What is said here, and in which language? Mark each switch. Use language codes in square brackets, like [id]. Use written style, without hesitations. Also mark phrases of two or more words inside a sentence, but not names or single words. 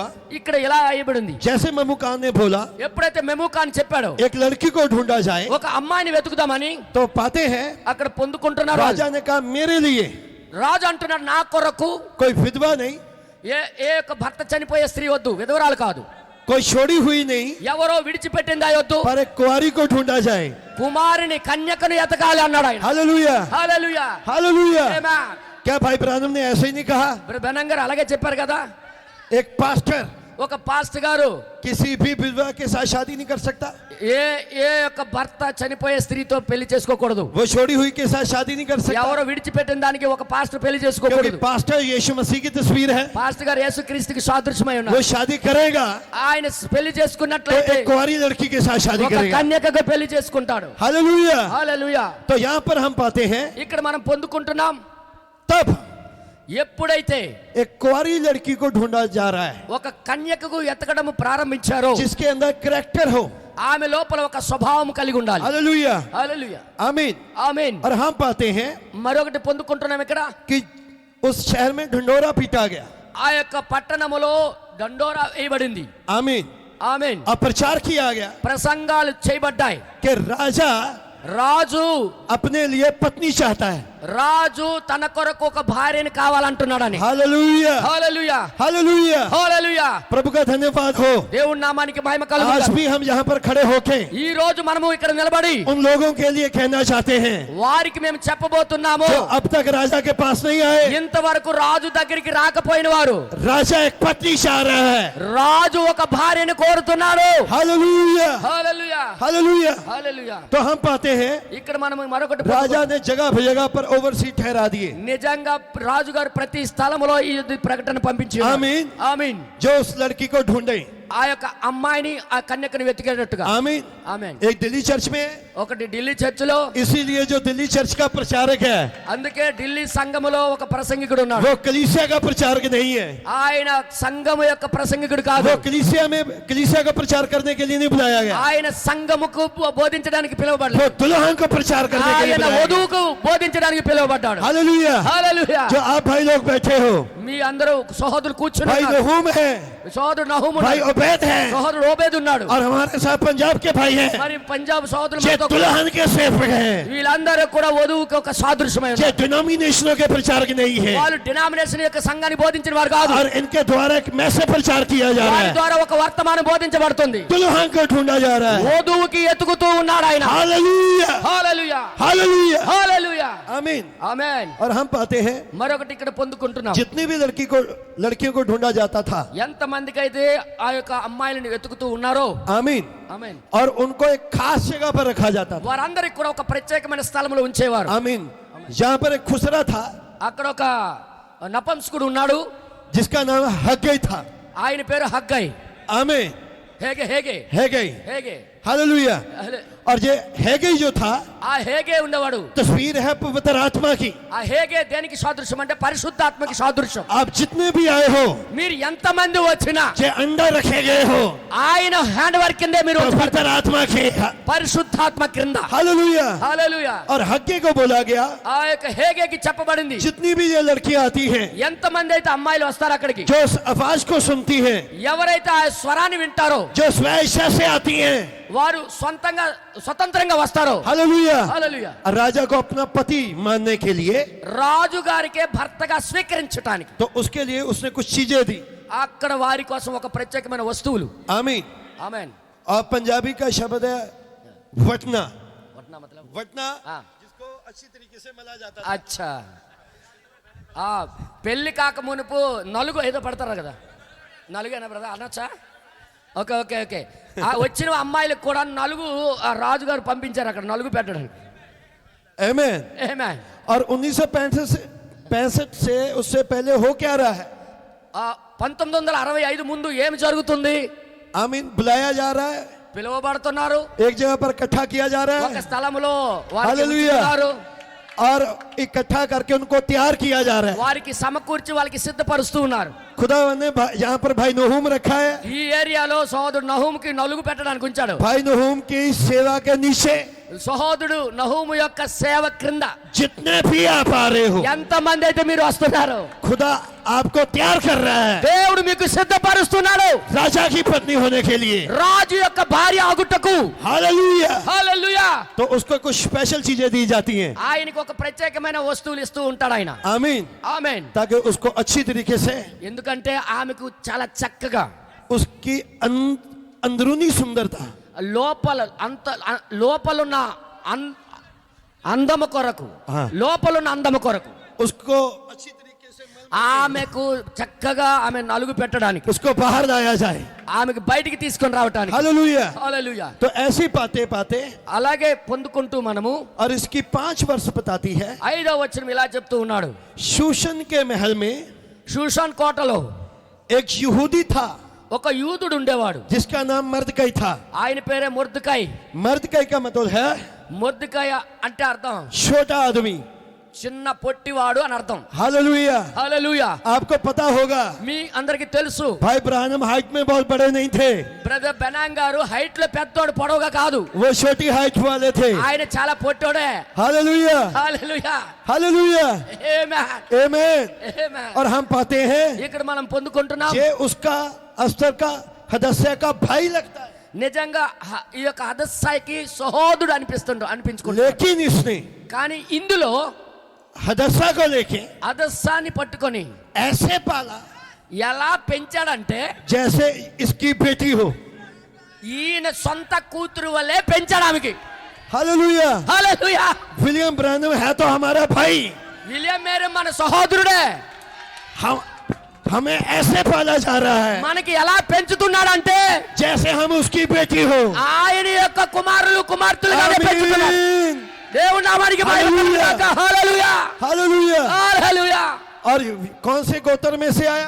[te] ఇక్కడ ఇలా అయ్యబడింది. [hi] जैसे ममुकान ने बोला [te] ఎప్పుడైతే మెమూకాన్ చెప్పాడో [hi] एक लड़की को ढूंढा जाए, [te] ఒక అమ్మాయిని వెతుకుదామని [hi] तो पाते हैं [te] అక్కడ పొందుకుంటున్నారు. [hi] राजा ने कहा मेरे लिए [te] రాజు అంటున్నాడు నా కొరకు [hi] कोई विधवा नहीं, [te] ఏ ఒక భర్త చనిపోయే స్త్రీ వద్దు, విధవరాలు కాదు, [hi] कोई छोड़ी हुई नहीं, [te] ఎవరో విడిచిపెట్టింది వద్దు, [hi] पर एक कुंवारी को ढूंढा जाए। [te] కుమారుని కన్యకను ఎతకాలి అన్నాడు ఆయన. [hi] हालेलुया। [te] హల్లెలూయా. [hi] हालेलुया। [te] ఆమేన్. [hi] क्या भाई ब्रानम ने ऐसे ही नहीं कहा? [te] బెనంగర్ అలాగే చెప్పారు కదా. [hi] एक पास्टर [te] ఒక పాస్టర్ గారు [hi] किसी भी विधवा के साथ शादी नहीं कर सकता। [te] ఏ యొక్క భర్త చనిపోయే స్త్రీతో పెళ్లి చేసుకోకూడదు. [hi] वो छोड़ी हुई के साथ शादी नहीं कर सकता। [te] ఎవరో విడిచిపెట్టిన దానికి ఒక పాస్టర్ పెళ్లి [hi] क्योंकि [te] చేసుకోకూడదు. [hi] पास्टर यीशु मसीह की तस्वीर है। [te] పాస్టర్ గారు యేసుక్రీస్తుకి సాదృశ్యమై [hi] वो [te] ఉన్నారు. [hi] शादी करेगा [te] ఆయన పెళ్లి [hi] तो [te] చేసుకున్నట్లయితే [hi] एक कुंवारी लड़की के साथ शादी [te] ఒక [hi] करेगा। [te] కన్యకగా పెళ్లి చేసుకుంటాడు. [hi] हालेलुया। [te] హల్లెలూయా. [hi] तो यहाँ पर हम पाते हैं [te] ఇక్కడ మనం పొందుకుంటున్నాం. [hi] तब [te] ఎప్పుడైతే [hi] एक कुंवारी लड़की को ढूंढा जा रहा है [te] ఒక కన్యకకు ఎతకడం ప్రారంభించారో, [hi] जिसके अंदर कैरेक्टर हो। [te] ఆమె లోపల ఒక స్వభావం కలిగి ఉండాలి. [hi] हालेलुया, [te] హల్లెలూయా, [hi] आमीन। [te] ఆమేన్. [hi] और हम पाते हैं [te] మరొకటి పొందుకుంటున్నాం ఇక్కడ, [hi] कि उस शहर में ढंडोरा पीटा गया। [te] ఆ యొక్క పట్టణములో దండోరా వేయబడింది. [hi] आमीन। [te] ఆమేన్. [hi] और प्रचार किया गया [te] ప్రసంగాలు చేయబడ్డాయి. [hi] कि राजा [te] రాజు [hi] अपने लिए पत्नी चाहता है। [te] రాజు తన కొరకు ఒక భార్యని కావాలంటున్నాడని. [hi] हालेलुया, [te] హల్లెలూయా, [hi] हालेलुया। [te] హల్లెలూయా. [hi] प्रभु का धन्यवाद हो। [te] దేవుని నామానికి మహిమ [hi] आज [te] కలుగును. [hi] भी हम यहाँ पर खड़े होके [te] ఈ రోజు మనము ఇక్కడ నిలబడి [hi] उन लोगों के लिए कहना चाहते हैं [te] వారికి మేము చెప్పబోతున్నాము, [hi] जो अब तक राजा के पास नहीं आए। [te] ఇంతవరకు రాజు దగ్గరికి రాకపోయిన వారు, [hi] राजा एक पत्नी चाह रहा है। [te] రాజు ఒక భార్యని కోరుతున్నాడు. [hi] हालेलुया, [te] హల్లెలూయా, [hi] हालेलुया। [te] హల్లెలూయా. [hi] तो हम पाते हैं [te] ఇక్కడ మనం మరొకటి [hi] राजा ने जगह जगह पर ओवरसी ठहरा दिए। [te] నిజంగా రాజు గారు ప్రతి స్థలములో ఈ ప్రకటన పంపించి ఆమీన్. ఆమీన్. [hi] जो उस लड़की को ढूंढे। [te] ఆ యొక్క అమ్మాయిని, ఆ కన్యకను వెతికేటట్టుగా. [hi] आमीन। [te] ఆమేన్. [hi] एक दिल्ली चर्च में, [te] ఒకటి ఢిల్లీ చర్చిలో, [hi] इसीलिए जो दिल्ली चर्च का प्रचारक है [te] అందుకే ఢిల్లీ సంఘములో ఒక ప్రసంగికుడు ఉన్నాడు. [hi] वो कलीसिया का प्रचारक नहीं है। [te] ఆయన సంఘము యొక్క ప్రసంగికుడు కాదు. [hi] वो कलीसिया का प्रचार करने के लिए नहीं बुलाया गया। [te] ఆయన సంఘముకు బోధించడానికి [hi] वो [te] పిలువబడ్డాడు. [hi] दुल्हन को प्रचार करने के लिए [te] ఆయన [hi] बुलाया गया। [te] వధువుకు బోధించడానికి పిలువబడ్డాడు. [hi] हालेलुया। [te] హల్లెలూయా. [hi] जो आप भाई लोग बैठे हो, [te] మీ అందరూ సహోదరులు కూర్చుని [hi] भाई [te] ఉన్నారు. [hi] नहूम है, [te] సహోదరుడు నహూము [hi] भाई [te] ఉన్నాడు. [hi] उबैद है, [te] సహోదరుడు ఓబేద్ ఉన్నాడు. [hi] और हमारे साथ पंजाब के भाई हैं, [te] మరి పంజాబ్ సహోదరులు [hi] जो [te] మనతో కూడా- [hi] दुल्हन के सेवक हैं, [te] వీళ్ళందరూ కూడా వధువుకి ఒక సాదృశ్యమై [hi] जो [te] ఉన్నారు. [hi] डिनोमिनेशनों के प्रचारक नहीं है। [te] వాళ్ళు డినామినేషన్ యొక్క సంఘాన్ని బోధించిన వారు కాదు. [hi] और इनके द्वारा एक मैसेज प्रचार किया जा रहा [te] వారి [hi] है। [te] ద్వారా ఒక వర్తమానం బోధించబడుతుంది. [hi] दुल्हन को ढूंढा जा रहा है। [te] వధువుకి ఎతుకుతూ ఉన్నాడు ఆయన. [hi] हालेलुया, [te] హల్లెలూయా, [hi] हालेलुया, [te] హల్లెలూయా, [hi] आमीन। [te] ఆమేన్. [hi] और हम पाते हैं [te] మరొకటి ఇక్కడ పొందుకుంటున్నాం, [hi] जितनी भी लड़कियों को ढूंढा जाता था, [te] ఎంత మందికి అయితే ఆ యొక్క అమ్మాయిలను వెతుకుతూ ఉన్నారో, [hi] आमीन, [te] ఆమేన్, [hi] और उनको एक खास जगह पर रखा जाता था। [te] వారందరికి కూడా ఒక ప్రత్యేకమైన స్థలంలో ఉంచేవారు. [hi] आमीन। जहाँ पर एक खुसरा था [te] అక్కడ ఒక నపంసకుడు ఉన్నాడు. [hi] जिसका नाम हग्गई था। [te] ఆయన పేరు హగ్గై. [hi] आमीन। [te] హేగే హేగే [hi] हैगई, [te] హేగే. [hi] हालेलुया। और ये हैगई जो था, [te] ఆ హేగే ఉండేవాడు. [hi] तस्वीर है पवित्र आत्मा की। [te] ఆ హేగే దేనికి సాదృశ్యం అంటే పరిశుద్ధాత్మకి సాదృశ్యం. [hi] आप जितने भी आए हो, [te] మీరు ఎంత మంది వచ్చినా [hi] जे अंडर रखे गए हो [te] ఆయన [en] hand work [te] కిందే మీరు ఉంచబడతారు. [hi] पवित्र आत्मा के। [te] పరిశుద్ధాత్మ క్రింద. [hi] हालेलुया। [te] హల్లెలూయా. [hi] और हग्गे को बोला गया, [te] ఆ యొక్క హేగేకి చెప్పబడింది, [hi] जितनी भी ये लड़कियां आती हैं, [te] ఎంత మంది అయితే అమ్మాయిలు వస్తారు అక్కడికి, [hi] जो उस आवाज को सुनती हैं, [te] ఎవరైతే ఆ స్వరాన్ని వింటారో [hi] जो स्वेच्छा से आती हैं, [te] వారు స్వతంత్రంగా వస్తారో. [hi] हालेलुया। [te] హల్లెలూయా. [hi] राजा को अपना पति मानने के लिए, [te] రాజు గారికే భర్తగా స్వీకరించడానికి [hi] तो उसके लिए उसने कुछ चीजें दी। [te] అక్కడ వారి కోసం ఒక ప్రత్యేకమైన వస్తువులు. [hi] आमीन। [te] ఆమేన్. [hi] और पंजाबी का शब्द है वटना। वटना मतलब वटना, हाँ। जिसको अच्छी तरीके से मला जाता था। अच्छा. [te] ఆ పెళ్లి కాక మునుపు నలుగు ఏదో పడతారు కదా, నలుగేనా బ్రదర్ అనొచ్చా? [en] okay okay okay. [te] ఆ వచ్చిన అమ్మాయిలకు కూడా నలుగు ఆ రాజుగారు పంపించారు అక్కడ నలుగు పెట్టడానికి. [hi] आमीन। [te] ఆమేన్. [hi] और 1965 से उससे पहले हो क्या रहा है? [te] 1965 ముందు ఏమి జరుగుతుంది? [hi] आमीन। बुलाया जा रहा है, [te] పిలువబడుతున్నారు. [hi] एक जगह पर इकट्ठा किया जा रहा [te] ఒక [hi] है, [te] స్థలములో వారికి హల్లెలూయా. ఉంచుతున్నారు. [hi] और इकट्ठा करके उनको तैयार किया जा रहा है। [te] వారికి సమకూర్చి వాళ్ళకి సిద్ధపరుస్తూ ఉన్నారు. [hi] खुदा ने यहाँ पर भाई नहूम रखा है। [te] ఈ ఏరియాలో సహోదరుడు నహూముకి నలుగు పెట్టడానికి ఉంచాడు. [hi] भाई नहूम की सेवा के नीचे [te] సహోదరుడు నహూము యొక్క సేవ క్రింద [hi] जितने भी आप आ रहे हो, [te] ఎంత మంది అయితే మీరు వస్తున్నారు, [hi] खुदा आपको तैयार कर रहा है [te] దేవుడు మీకు సిద్ధపరుస్తున్నాడు [hi] राजा की पत्नी होने के लिए। [te] రాజు యొక్క భార్య ఆగుటకు. [hi] हालेलुया। [te] హల్లెలూయా. [hi] तो उसको कुछ स्पेशल चीजें दी जाती हैं। [te] ఆయనకు ఒక ప్రత్యేకమైన వస్తువులు ఇస్తూ ఉంటాడు ఆయన. [hi] आमीन। [te] ఆమేన్. [hi] ताकि उसको अच्छी तरीके से [te] ఎందుకంటే ఆమెకు చాలా చక్కగా [hi] उसकी अंदरूनी सुंदरता, [te] లోపలున్న అందము కొరకు, లోపలున్న అందము కొరకు [hi] उसको अच्छी तरीके से [te] ఆమెకు చక్కగా ఆమె నలుగు పెట్టడానికి, [hi] उसको बाहर लाया जाए। [te] ఆమెకు బయటికి తీసుకొని రావడానికి. [hi] हालेलुया। [te] హల్లెలూయా. [hi] तो ऐसे पाते पाते, [te] అలాగే పొందుకుంటూ మనము [hi] और इसकी 5 वर्ष बताती है, [te] 5వ వచనం ఇలా చెప్తూ ఉన్నాడు, [hi] शूशन के महल में [te] షూషన్ కోటలో [hi] एक यहूदी था [te] ఒక యూదుడు ఉండేవాడు. [hi] जिसका नाम मर्दकई था। [te] ఆయన పేరే మొర్దెకై. [hi] मर्दकई का मतलब है [te] మొర్దెకై అంటే అర్థం [hi] छोटा आदमी। [te] చిన్న పొట్టివాడు అని అర్థం. [hi] हालेलुया। [te] హల్లెలూయా. [hi] आपको पता होगा [te] మీ అందరికి తెలుసు [hi] भाई ब्रानम हाइट में बहुत बड़े नहीं थे, [te] బ్రదర్ బెనాంగ్ గారు హైట్ లో పెద్దోడు, పొడవుగా కాదు. [hi] वो छोटी हाइट वाले थे। [te] ఆయన చాలా పొట్టోడే. [hi] हालेलुया [te] హల్లెలూయా. [hi] हालेलुया [te] ఆమేన్. [hi] आमेन। [te] ఆమేన్. [hi] और हम पाते हैं [te] ఇక్కడ మనం పొందుకుంటున్నాం [hi] ये उसका अस्तर का हदस्या का भाई लगता है, [te] నిజంగా ఈ యొక్క హదస్సాయికి సహోదరుడు అనిపించుకుంటాడు. [hi] लेकिन इसने [te] కానీ ఇందులో [hi] हदस्सा को लेके [te] హదస్సాని పట్టుకొని [hi] ऐसे पाला [te] ఎలా పెంచాడంటే [hi] जैसे इसकी बेटी हो। [te] ఈయన సొంత కూతురు వల్లే పెంచాడు ఆమెకి. [hi] हालेलुया। [te] హల్లెలూయా. [hi] विलियम ब्रानम है तो हमारा भाई, [te] విలియం మేరీ మన సహోదరుడే. [hi] हम हमें ऐसे पाला जा रहा है [te] మనకి ఎలా పెంచుతున్నాడంటే [hi] जैसे हम उसकी बेटी हो। [te] ఆయన యొక్క కుమారులు కుమార్తెలుగానే పెంచుతున్నాడు. [hi] आमीन। [te] దేవుని నామానికి మహిమ కలుగును గాక. హల్లెలూయా. [hi] हालेलुया। [te] హల్లెలూయా. [hi] और कौन से गोत्र में से आया?